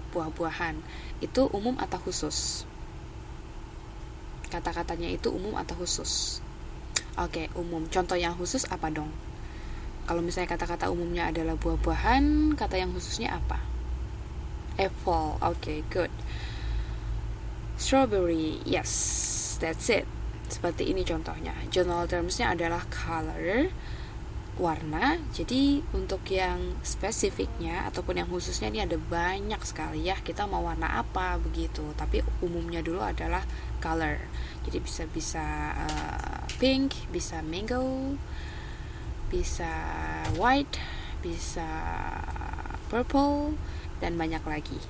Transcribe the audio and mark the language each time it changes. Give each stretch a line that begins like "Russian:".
Indonesian: Buah-buahan itu umum atau khusus? Kata-katanya itu umum atau khusus? Oke, umum. Contoh yang khusus apa dong? Kalau misalnya kata-kata umumnya adalah buah-buahan, kata yang khususnya apa?
English: Apple, okay, good. Strawberry, yes, that's it.
Indonesian: Seperti ini contohnya.
English: General terms-
Indonesian: nya adalah color, warna. Jadi untuk yang spesifiknya ataupun yang khususnya ini ada banyak sekali ya, kita mau warna apa begitu, tapi umumnya dulu adalah color. Jadi bisa pink, bisa mango, bisa white, bisa purple, dan banyak lagi.